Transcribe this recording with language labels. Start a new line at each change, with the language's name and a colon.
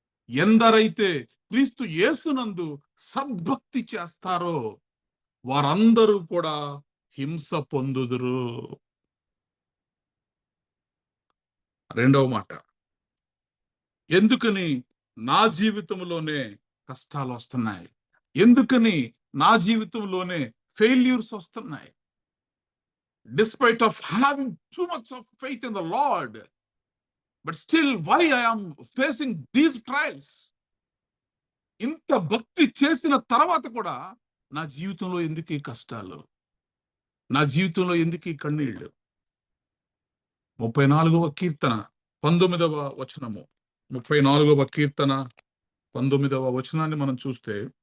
Telugu: ఎందరైతే క్రీస్తు యేసునందు సద్భక్తి చేస్తారో వారందరూ కూడా హింస పొందుదురు. రెండవ మాట, ఎందుకని నా జీవితంలోనే కష్టాలు వస్తున్నాయి? ఎందుకని నా జీవితంలోనే ఫెయిల్యూర్స్ వస్తున్నాయి?
English: Despite of having too much of faith in the Lord, but still why I am facing these trials?
Telugu: ఇంత భక్తి చేసిన తర్వాత కూడా నా జీవితంలో ఎందుకు ఈ కష్టాలు? నా జీవితంలో ఎందుకు ఈ కన్నీళ్లు? 34వ కీర్తన 19వ వచనము. 34వ కీర్తన 19వ వచనాన్ని మనం చూస్తే,